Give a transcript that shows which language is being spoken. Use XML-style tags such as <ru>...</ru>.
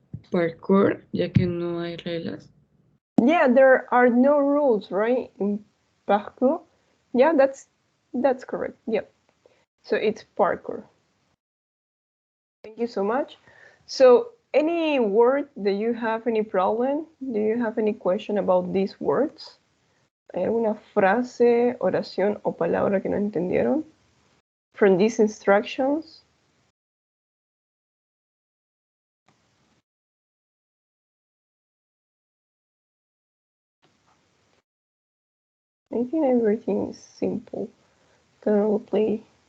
<es>Parkour, ya que no hay reglas.</es> <en>Yeah, there are no rules, right? In parkour. Yeah, that's correct. Yep. So it's parkour. Thank you so much. So any word that you have any problem? Do you have any question about these words?</en> <es>¿Hay alguna frase, oración o palabra que no entendieron?</es> <en>From these instructions? I think everything is simple. Gonna play.</en>